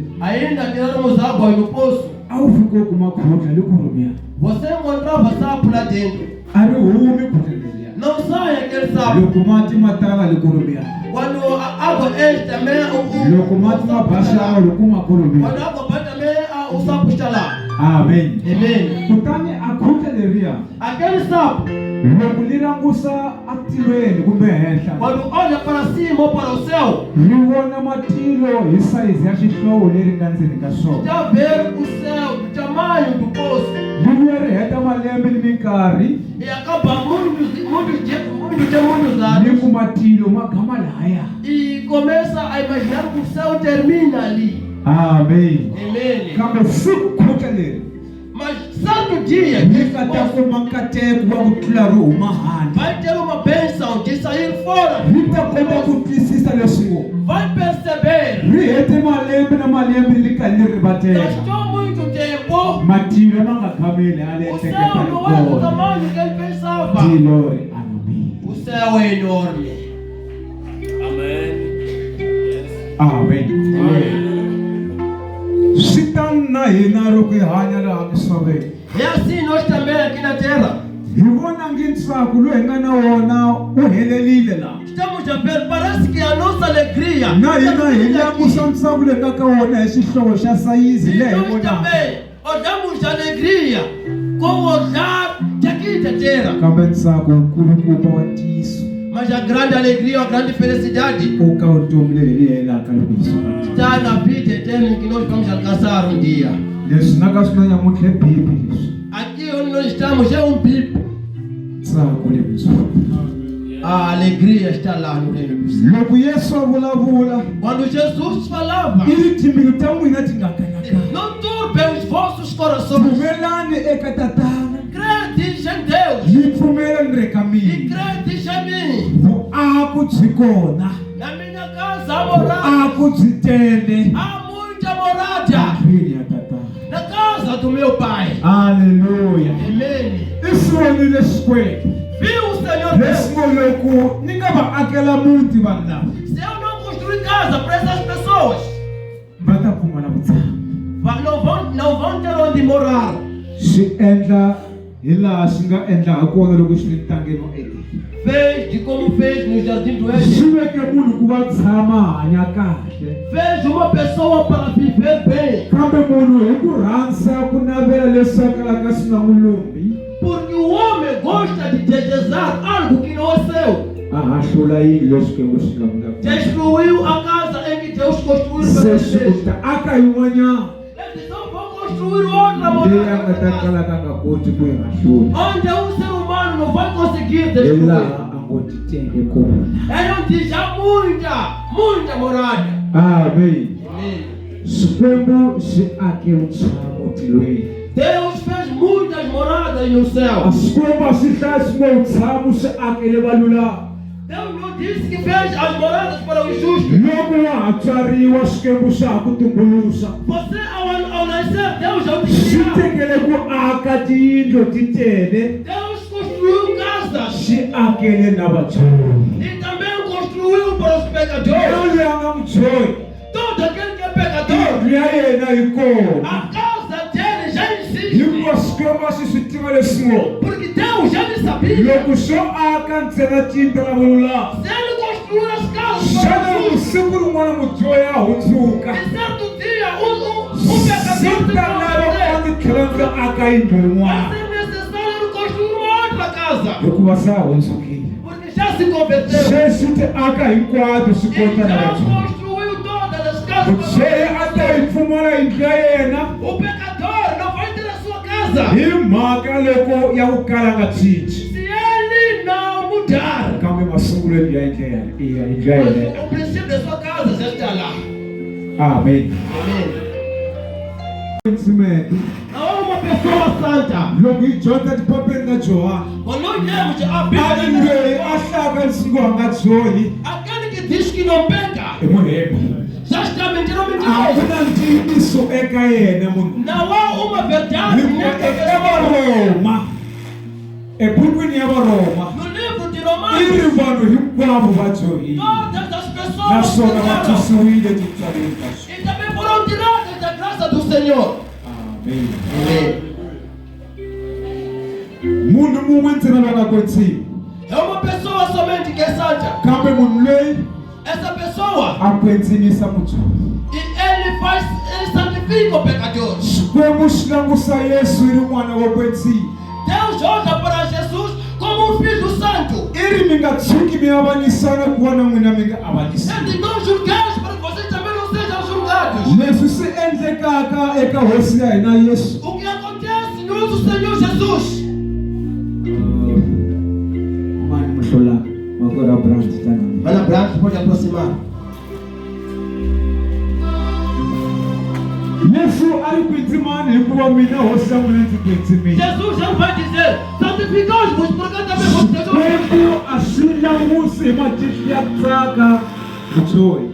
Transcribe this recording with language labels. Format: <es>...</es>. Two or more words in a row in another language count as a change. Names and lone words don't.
<pt>Ainda tiramos água no poço.</pt> <ts>a wu fike ku makhutla le kurumia</ts> <pt>Você encontrava sapo lá dentro.</pt> <ts>a ri humi khutla leriya.</ts> <pt>Não sai aquele sapo.</pt> <ts>Loko mati ma tala le kurumia,</ts> <pt>Quando a água enche também,</pt> <ts>loko mati ma</ts> <pt>sapo está</pt> <ts>basa</ts> <pt>lá.</pt> <ts>loko ma kurumia.</ts> <pt>Quando a água vai também, o sapo está lá.</pt> <ts>Amen.</ts> <pt>Amém.</pt> <ts>Kutani a khutla leriya</ts> <pt>Aquele sapo,</pt> <ts>loko li langusa atilweni kumbe henhla</ts> <pt>quando olha para cima ou para o céu,</pt> <ts>li vona matilo hi sayizi ya xihlovo leri nga ndzeni ka swona.</ts> <pt>já vê o céu do tamanho do poço.</pt> <ts>Li vuya ri heta malembe ni minkarhi</ts> <pt>E acaba muitos anos</pt> <ts>ni ku matilo ma gama lahaya.</ts> <pt>e começa a imaginar que o céu termina ali.</pt> <ts>Amen.</ts> <pt>Amém.</pt> <ts>Kambe siku khutla leri</ts> <pt>Mas certo dia que</pt> <ts>li</ts> <pt>esse</pt> <ts>nga ta</ts> <pt>poço</pt> <ts>kuma nkateko wa ku tlula ro huma handle.</ts> <pt>vai ter uma bênção de sair fora.</pt> <ts>Li ta kota ku twisisa leswiwo</ts> <pt>Vai perceber.</pt> <ts>ri hete malembe na malembe li kali ri rivatela</ts> <pt>Gastou muito tempo.</pt> <ts>matilo ma nga khameli a le</ts> <pt>O</pt> <ts>ehleketa</ts> <pt>céu</pt> <ts>hi</ts> <pt>não é do</pt> <ts>kona.</ts> <pt>tamanho que ele pensava.</pt> <ts>Tilo ri anobile.</ts> <pt>O céu é enorme.</pt> <ts>Amen. swi tani na hina loko hi hanya laha misaveni.</ts> <pt>É assim nós também aqui na terra.</pt> <ts>Hi vona ngi ntsako lowu hi nga na wona wu helelile laha.</ts> <pt>Estamos a ver, parece que a nossa alegria.</pt> <ts>Na hina hi langusa ntsako leyi nga ka wona hi xihlovo xa sayizi</ts> <pt>E</pt> <ts>leyi hi</ts> <pt>nós</pt> <ts>vonaka.</ts> <pt>também olhamos a alegria com o olhar daqui da terra.</pt> <ts>Kambe ntsako nkulukumba wa ntiyiso</ts> <pt>Mas a grande alegria, a grande felicidade</pt> <ts>wu ka vutomi leyi hi helaka loko hi suka.</ts> <pt>está na vida eterna que nós vamos alcançar um dia.</pt> <ts>Leswi na ka swi na nyamuntlha bibi leswi.</ts> <pt>Aqui onde nós estamos é um bico.</pt> <ts>Ntsako lebitsongo.</ts> <pt>A alegria está lá no reino do céu.</pt> <ts>Loko Yesu a vulavula</ts> <pt>Quando Jesus falava,</pt> <ts>ivi timbilu ta n'wina ti nga kanakana.</ts> <pt>não turbem os vossos corações.</pt> <ts>Pfumelani eka tatana.</ts> <pt>Credes em Deus</pt> <ts>Yi pfumela ni ri ka</ts> <pt>e</pt> <ts>mina.</ts> <pt>credes em mim.</pt> <ts>Vuako byi kona.</ts> <pt>Na minha casa há morada.</pt> <ts>Vuako byi tele.</ts> <pt>Há muita morada</pt> <ts>Ndlwini ya tatana.</ts> <pt>na casa do meu pai.</pt> <ts>Haleluya.</ts> <pt>Amém.</pt> <ts>I swi vonile xikwembu.</ts> <pt>Viu o Senhor</pt> <ts>Leswi</ts> <pt>Deus?</pt> <ts>ngo loko ni nga va akela muti vanhu lava</ts> <pt>Se eu não construir casa para essas pessoas,</pt> <ts>va ta pfumala vutshamo.</ts> <pt>não vão ter onde morar.</pt> <ts>Swi endla hi laha swi nga endla ha kona loko swi ri ntangeni wa Edeni.</ts> <pt>Fez de como fez no jardim do Éden.</pt> <ts>Swi veke munhu ku va tshama a hanya kahle.</ts> <pt>Fez uma pessoa para viver bem.</pt> <ts>Kambe munhu hi ku rhandza ku navela leswi a kalaka swi nga n'wi lumi</ts> <pt>Porque o homem gosta de desejar algo que não é seu.</pt> <ts>a hahlula yini leswi Xikwembu xi nga vulaka.</ts> <pt>Destruiu a casa em que Deus construiu</pt> <ts>Se</ts> <pt>para</pt> <ts>swi</ts> <pt>vocês.</pt> <ts>u ta aka yin'wanyana</ts> <pt>Eles não vão construir outra</pt> <ts>leyi a nga ta</ts> <pt>morada</pt> <ts>kalaka a nga koti ku yi hahlula.</ts> <pt>onde um ser humano não vai conseguir</pt> <ts>Hi</ts> <pt>destruir.</pt> <ts>laha a ngo ti tenge kona.</ts> <pt>É onde já muita morada. Amém. Amém.</pt> <ts>Xikwembu xi ake vutshamo tilweni.</ts> <pt>Deus fez muitas moradas no</pt> <ts>A</ts> <pt>céu.</pt> <ts>Xikwembu a swi hlaya swi ngo vutshamo swi akele valulami.</ts> <pt>Deus não disse que fez as moradas para os justos.</pt> <ts>Loko wa ha tswariwa Xikwembu xa ha ku tumbuluxa.</ts> <pt>Você ao nascer, Deus já te</pt> <ts>Xi</ts> <pt>criou.</pt> <ts>tekele ku aka tiyindlo ti tele.</ts> <pt>Deus construiu casas</pt> <ts>Xi akele na vatsori.</ts> <pt>e também construiu para os pecadores.</pt> <ts>Loyi a nga mutsori</ts> <pt>Todo aquele que é pecador,</pt> <ts>indlu ya yena yi kona.</ts> <pt>a casa dele já existe.</pt> <ts>Hikuva Xikwembu a swi swi tiva leswi ngo</ts> <pt>Porque Deus já lhe sabia.</pt> <ts>loko swo aka ntsena tiyindlo ra vululami.</ts> <pt>Se ele construir as casas para</pt> <ts>Xana</ts> <pt>os justos,</pt> <ts>vusiku rin'wana mudyohi a hundzuka.</ts> <pt>e certo dia um</pt> <ts>Swi</ts> <pt>pecador</pt> <ts>ta lava</ts> <pt>se</pt> <ts>a ti tlhela ndzi aka yindlu</ts> <pt>vai</pt> <ts>yin'wana</ts> <pt>ser necessário ele construir uma outra casa.</pt> <ts>hikuva se a hundzukile.</ts> <pt>Porque já se converteu.</pt> <ts>Sweswi ti aka hinkwato swi</ts> <pt>E</pt> <ts>kota na</ts> <pt>já</pt> <ts>vatsori.</ts> <pt>construiu todas as casas para</pt> <ts>Mudyohi a ta yi</ts> <pt>os</pt> <ts>pfumala yindlu ya yena</ts> <pt>O pecador não vai ter a sua casa</pt> <ts>hi mhaka loko ya ku kala nga cinci.</ts> <pt>se ele não mudar.</pt> <ts>Kambe masungulweni ya yindlu ya</ts> <pt>Mas</pt> <ts>yena.</ts> <pt>o princípio da sua casa já está lá.</pt> <ts>Amen.</ts> <pt>Amém.</pt> <ts>Tsimete</ts> <pt>Não é uma pessoa santa.</pt> <ts>loko hi dyondza tipapeni ta Johani</ts> <pt>Quando nós lemos a</pt> <ts>a ri</ts> <pt>Bíblia,</pt> <ts>loyi a hlaka nsingo a nga dyohi</ts> <pt>aquele que diz que não peca</pt> <ts>i muhembi.</ts> <pt>já está mentindo</pt> <ts>A ku</ts> <pt>mentiroso.</pt> <ts>na ntiyiso eka yena munhu.</ts> <pt>Não há uma verdade</pt> <ts>Hikuva</ts> <pt>nessa</pt> <ts>eka</ts> <pt>pessoa.</pt> <ts>Varoma ebukwini ya Varoma</ts> <pt>No livro de</pt> <ts>i</ts> <pt>Romanos,</pt> <ts>ri vanhu hinkwavo va dyohile</ts> <pt>todas as pessoas</pt> <ts>naswona va</ts> <pt>pecaram</pt> <ts>twisiwile tintswaleni ta swona.</ts> <pt>e também foram tiradas da graça do Senhor.</pt> <ts>Amen.</ts> <pt>Amém.</pt> <ts>Munhu mun'we ntsena loyi a nga kwetsiwa</ts> <pt>É uma pessoa somente que é santa.</pt> <ts>kambe munhu loyi</ts> <pt>Essa pessoa,</pt> <ts>a kwetsinisa mudyohi.</ts> <pt>e ele santifica o pecador.</pt> <ts>Xikwembu xi langusa Yesu i ri n'wana wo kwetsiwa.</ts> <pt>Deus olha para Jesus como um filho santo.</pt> <ts>I ri mi nga tshuki mi avanyisana ku va na n'wina mi nga avanyisani.</ts> <pt>Ele não julgueis para que vocês também não sejam julgados.</pt> <ts>Leswi swi endlekaka eka hosi ya hina Yesu.</ts> <pt>O que acontece no nosso Senhor Jesus?</pt> <ts>Mani muhlola makora branch tani.</ts> <pt>Ana Branco pode aproximar.</pt> <ts>Yesu a ri kwitsimani hikuva mina hosi ya n'wina ndzi kwitsimile.</ts> <pt>Jesus já vai dizer: santificai-vos, porque também vocês são.</pt> <ts>Xikwembu a swi langusi hi matihlo ya ku tsaka mudyohi.</ts>